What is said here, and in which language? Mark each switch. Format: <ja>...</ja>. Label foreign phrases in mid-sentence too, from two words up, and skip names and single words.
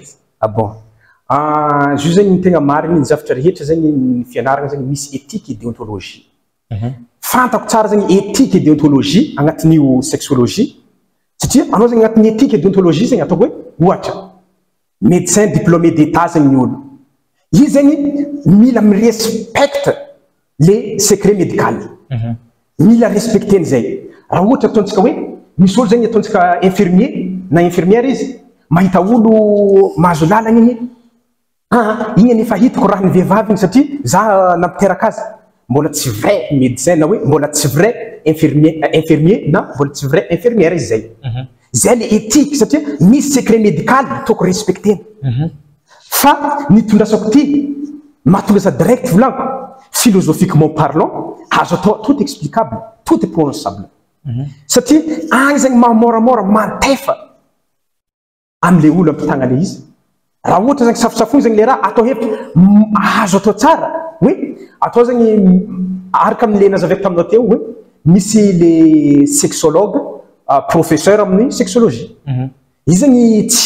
<mg>bon zo zegny ny tegna marigny ny zavatra rehetra zegny ny fianaragna zegny misy</mg> <fr>éthique et déontologie</fr> <mg>fantako tsara zegny</mg> <fr>éthique et déontologie</fr> <mg>agnatin'io sexologie satria anao zegny agnatin'ny</mg> <fr>éthique et</fr> <mg>déontologie zegny ataoko hoe ohatra</mg> <fr>médecin diplômé d'état</fr> <mg>zegny ny olo izy zegny mila mirespecte</mg> <fr>les secrets médicales</fr> <mg>mila respecteny zay raha ohatra ataontsika hoe misy olo zegny ataontsika infirmier na infirmière izy mahita olo mahazo lalagna igny igny nefa hitako raha ny vehivavy igny satria za nampiteraka azy mbola tsy</mg> <fr>vrai médecin</fr> <mg>na hoe mbola tsy</mg> <fr>vrai infirmier</fr> <mg>na mbola tsy</mg> <fr>vrai infirmière</fr> <mg>izy zay zay</mg> <fr>le éthique</fr> <mg>satria misy</mg> <fr>secret médical</fr> <mg>toko respecteny fa nitondrasako ty mahatonga za direct volagno</mg> <fr>philosophiquement parlant</fr> <mg>azo atao</mg> <fr>tout explicable tout est prononçable</fr> <mg>satria agny zegny mahamoramora mantefa amle olo ampitagna le izy raha ohatra zegny safosafony zegny le raha atao hevitra azo atao tsara hoe atao zegny araka amle nazaveko taminao teo hoe misy</mg> <fr>le sexologue professeur</fr> <mg>amin'ny sexologie izy zegny tsy</mg>